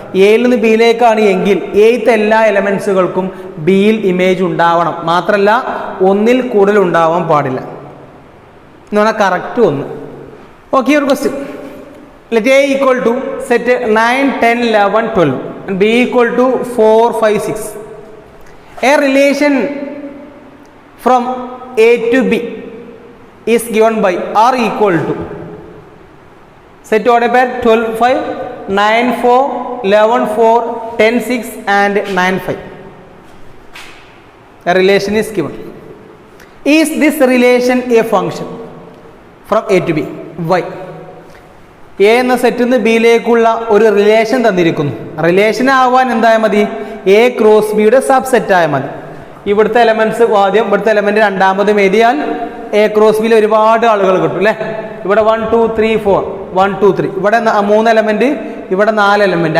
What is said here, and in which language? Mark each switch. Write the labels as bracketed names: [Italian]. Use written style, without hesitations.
[Malayalam] എയിൽ നിന്ന് ബിയിലേക്കാണ് എങ്കിൽ എയ്ത്തെ എല്ലാ എലമെൻസുകൾക്കും ബിയിൽ ഇമേജ് ഉണ്ടാവണം. മാത്രമല്ല ഒന്നിൽ കൂടുതൽ ഉണ്ടാവാൻ പാടില്ല എന്ന് പറഞ്ഞാൽ കറക്റ്റ് ഒന്ന്. ഓക്കെ, ഒരു question. [English] Let a equal to set 9, 10, 11, 12 and b equal to 4, 5, 6. A relation from A to B is given by R equal to set order pair 12, 5, 9, 4, 11, 4, 10, 6 and 9, 5. A relation is given. Is this relation a function from A to B? Why? [Malayalam] A എന്ന സെറ്റിൽ നിന്ന് ബിയിലേക്കുള്ള ഒരു relation തന്നിരിക്കുന്നു. Relation ആവാൻ എന്തായാൽ മതി? A cross ബിയുടെ subset ആയാൽ മതി. ഇവിടുത്തെ എലമെൻറ്റ്സ് ആദ്യം, ഇവിടുത്തെ എലമെൻറ്റ് രണ്ടാമതും എഴുതിയാൽ എ ക്രോസ് ബിയിൽ ഒരുപാട് ആളുകൾ കിട്ടും അല്ലേ? ഇവിടെ 1, 2, 3, 4, 1, 2, 3. ഇവിടെ 3 എലമെൻറ്റ്, ഇവിടെ 4 എലമെൻറ്റ്.